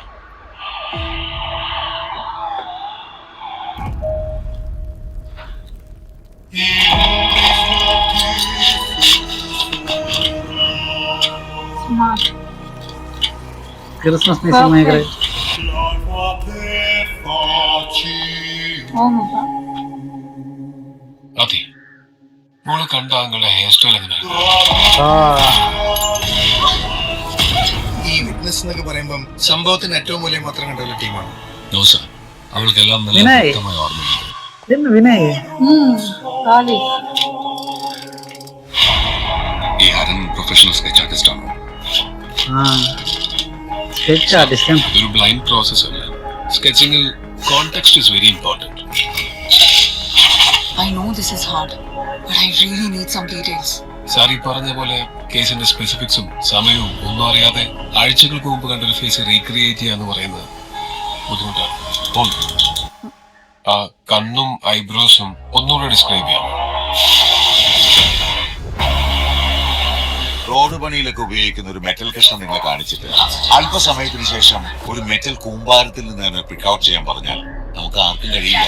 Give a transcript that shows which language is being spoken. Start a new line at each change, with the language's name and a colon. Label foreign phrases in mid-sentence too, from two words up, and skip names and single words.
Tamil: கிறிஸ்மஸ் மியூசிக் நினைக்கிறேன்.
Malayalam: മോളെ കണ്ട ആളുടെ
English: hair style
Malayalam: എങ്ങനെയാണ്? ഈ വിറ്റ്നസ് എന്നൊക്കെ പറയുമ്പം സംഭവത്തിന് ഏറ്റവും വലിയ മാത്രം കണ്ടുള്ള ടീമാണ്. അവൾക്കെല്ലാം നല്ല വ്യക്തമായ ഓർമ്മയുണ്ട്. ഈ ഹരൻ
English: professional sketch artist
Malayalam: ആണ്. ഇതൊരു
English: blind process
Malayalam: അല്ല. സ്കെച്ചിങ്ങിൽ
English: context is very important. I know this is hard, but I really need some details.
Malayalam: സാരി പറഞ്ഞ പോലെ കേസിന്റെ സ്പെസിഫിക്സും സമയവും ഒന്നും അറിയാതെ ആഴ്ചകൾക്ക് മുമ്പ് കണ്ടൊരു
English: face recreate
Malayalam: ചെയ്യാന്ന് പറയുന്നത് ബുദ്ധിമുട്ടാണ്. ആ കണ്ണും ഐബ്രോസും ഒന്നുകൂടെ ഡിസ്ക്രൈബ് ചെയ്യാം. റോഡ് പണിയിലൊക്കെ ഉപയോഗിക്കുന്ന ഒരു മെറ്റൽ കഷ്ണം നിങ്ങളെ കാണിച്ചിട്ട് അല്പസമയത്തിന് ശേഷം ഒരു മെറ്റൽ കൂമ്പാരത്തിൽ നിന്ന് തന്നെ
English: pick out
Malayalam: ചെയ്യാൻ പറഞ്ഞാൽ നമുക്ക് ആർക്കും കഴിയില്ല.